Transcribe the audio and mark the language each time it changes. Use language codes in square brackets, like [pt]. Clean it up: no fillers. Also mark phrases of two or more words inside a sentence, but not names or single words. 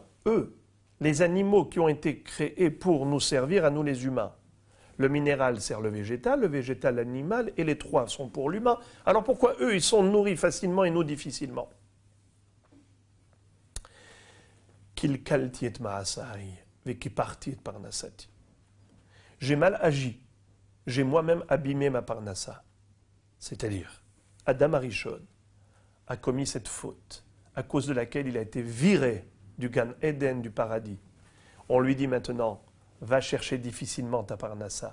[fr] Eux, les animaux qui ont été créés pour nous servir à nous les humains. Le minéral sert le végétal l'animal, et les trois sont pour l'humain. Alors pourquoi eux, ils sont nourris facilement et nous difficilement? [he] קלקלתי את מעשי וקפחתי את פרנסתי. [fr] J'ai mal agi. J'ai moi-même abîmé ma parnassa. C'est-à-dire, Adam Arishon a commis cette faute, à cause de laquelle il a été viré du Gan Eden, du paradis. On lui dit maintenant, va chercher difficilement ta parnassa.